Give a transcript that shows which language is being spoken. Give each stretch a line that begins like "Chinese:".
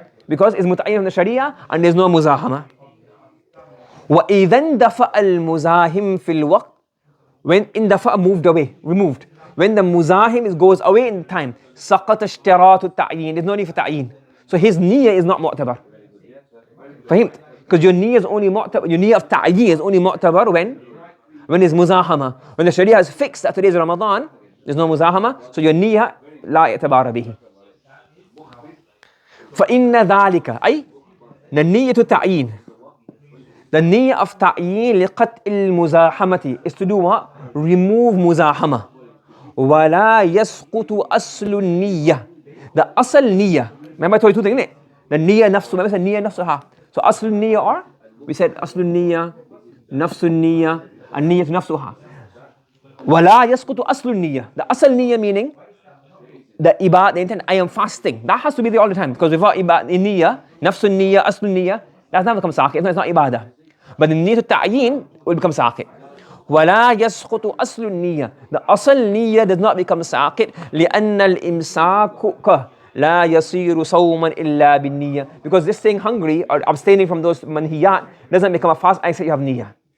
English: because it's متعين from the Sharia and there's no مزاحمة.
Arabic: وإذا اندفع المزاحم في الوقت,
English: when اندفع moved away, removed, when the مزاحم goes away in time,
Arabic: سقط اشتراط التعيين,
English: there's no need for تعيين. So his niyyah is not معتبر.
Arabic: فهمت?
English: Because your niyyah is only معتبر, your niyyah of تعيين is only معتبر when there's مزاحمة. When the Sharia has fixed that today's Ramadan, there's no مزاحمة, so your niyyah
Arabic: لا اعتبار به. فإن ذلك أي النية تعيين,
English: the niyyah of
Arabic: تعيين لقطع المزاحمة
English: is to do what? Remove مزاحمة.
Arabic: ولا يسقط أصل النية,
English: the أصل نية, remember I told you two things, isn't it? The niyyah نفسه, remember I said niyyah نفسها.
Arabic: So أصل النية
English: or we said
Arabic: أصل النية, نفس النية, النية نفسها. ولا يسقط أصل النية,
English: the أصل نية meaning the ibadah, the intent, I am fasting. That has to be there all the time, because without ibadah, in niyyah, nafsun niyyah, aslun niyyah, that's not become saqit, it's not ibadah. But the niyyah ta'yin will become saqit.
Arabic: وَلَا يَسْقُطُ أَصْلُ النِّيَّةِ,
English: the asl niyyah does not become saqit,
Arabic: لِأَنَّ الْإِمْسَاكُ لَا يَصِيرُ صَوْمًا إِلَّا بِالنِّيَّةِ,
English: because this staying hungry or abstaining from those manhiyat doesn't become a fast except you have niyyah.